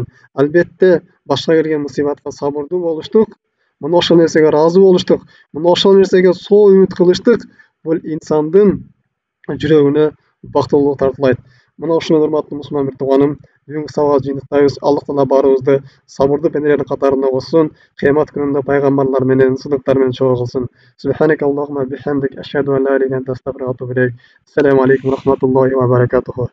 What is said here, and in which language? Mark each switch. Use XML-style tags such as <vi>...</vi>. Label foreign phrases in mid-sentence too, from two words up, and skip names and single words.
<ky>Албетте, башка келген мусибатка сабырдуу болуштук, мына ошол нерсеге ыраазы болуштук, мына ошол нерсеге сол үмүт кылыштык, бул инсандын жүрөгүнө бактылуулук тартуулайт. Мына ушуну урматтуу мусулман бир тууганым, бүгүнкү сабакка жыйынтыктайбыз. Аллах Таала баарыбызды сабырдуу пенделердин катарына кошсун, кыямат күнүндө пайгамбарлар менен, сыдыктар менен чогуу кылсын.</ky> <ar>سبحانك اللهم بحمدك أشهد أن لا إله إلا أنت أستغفرك وأتوب إليك. السلام عليكم ورحمة الله وبركاته.</ar>